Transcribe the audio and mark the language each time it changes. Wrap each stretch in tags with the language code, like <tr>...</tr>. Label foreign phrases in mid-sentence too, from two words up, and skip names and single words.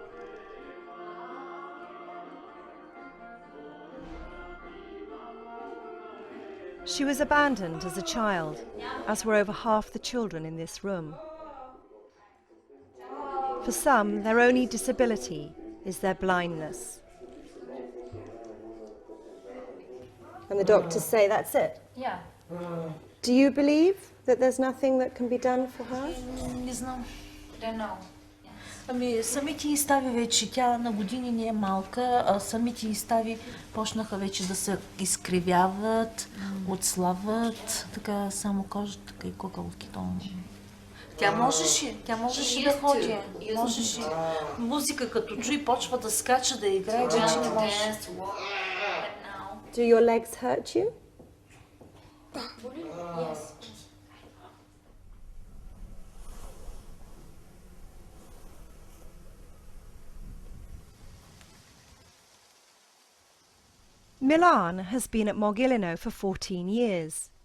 <en>She was abandoned as a child, as were over half the children in this room. For some, their only disability is their blindness. And the doctors say that's it? Yeah. Do you believe that there's nothing that can be done for her?</en> <bg>Не знам.</bg> <en>Don't know.</en> <bg>Ами, самите й стави вече, тя на години не е малка, а самите й стави почнаха вече да се изкривяват, отслабват, така само кожата, така и куколки. Тя можеше да ходи, можеше. Музика като чуи, почва да скача, да играе, вече не може.</bg> <en>Do your legs hurt you? Yes. Milan has been at Mogilino for 14 years.</en>